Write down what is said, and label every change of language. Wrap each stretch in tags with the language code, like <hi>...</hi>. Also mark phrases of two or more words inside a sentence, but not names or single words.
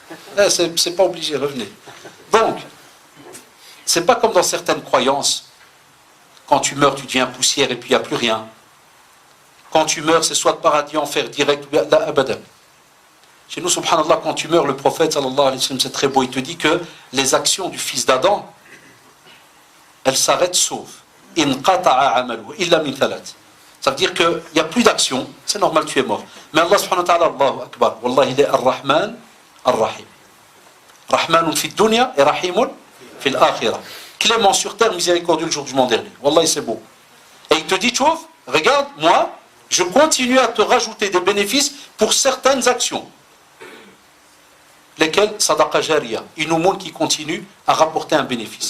<fr>C'est pas obligé, revenez. Donc, c'est pas comme dans certaines croyances, quand tu meurs, tu deviens poussière et puis il n'y a plus rien. Quand tu meurs, c'est soit paradis, enfer direct, ou</fr> <ar>لا أبدا.</ar> <fr>Chez nous, subhanallah, quand tu meurs, le prophète,</fr> <ar>صلى الله عليه وسلم,</ar> <fr>c'est très beau, il te dit que les actions du fils d'Adam, elles s'arrêtent sauf.</fr> <ar>انقطع عمله إلا من ثلاث.</ar> <fr>Ça veut dire qu'il n'y a plus d'action, c'est normal, tu es mort.</fr> <ar>Mais الله سبحانه وتعالى، الله أكبر، والله,</ar> <fr>il est ar-Rahman, ar-Rahim.</fr> <ar>رحمن في الدنيا et رحيم في الآخرة.</ar> <fr>Clément sur terre, miséricordieux le jour du jugement dernier. Wallah, c'est beau. Et il te dit, tu vois, regarde, moi, je continue à te rajouter des bénéfices pour certaines actions. Lesquelles?</fr> <ar>صدقة جارية,</ar> <fr>une aumône qui continue à rapporter un bénéfice.</fr>